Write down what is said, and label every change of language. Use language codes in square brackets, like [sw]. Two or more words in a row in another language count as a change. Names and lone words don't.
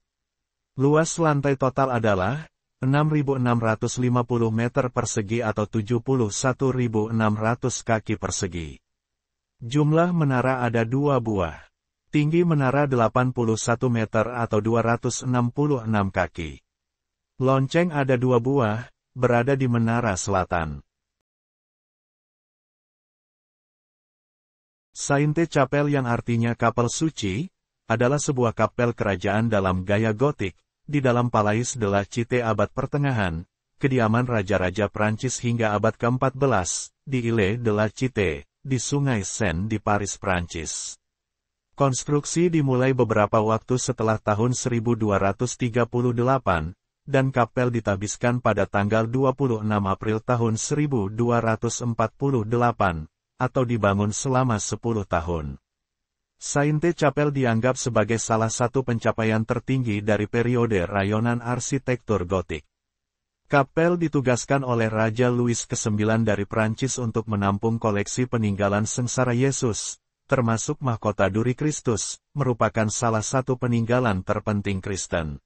[id] Luas lantai total adalah 6.650 meter persegi atau 71.600 kaki persegi. Jumlah menara ada 2 buah. Tinggi menara 81 meter atau 266 kaki. Lonceng ada 2 buah, berada di menara selatan. Sainte-Chapelle yang artinya kapel suci, adalah sebuah kapel kerajaan dalam gaya gotik, di dalam Palais de la Cité abad pertengahan, kediaman raja-raja Prancis hingga abad ke-14, di Ile de la Cité, di Sungai Seine di Paris, Prancis. Konstruksi dimulai beberapa waktu setelah tahun 1238, dan kapel ditabiskan pada tanggal 26 April tahun 1248, atau dibangun selama 10 tahun. Sainte-Chapelle dianggap sebagai salah satu pencapaian tertinggi dari periode rayonan arsitektur gotik. Kapel ditugaskan oleh Raja Louis ke-9 dari Prancis untuk menampung koleksi peninggalan sengsara Yesus, termasuk mahkota duri Kristus, merupakan salah satu peninggalan terpenting Kristen.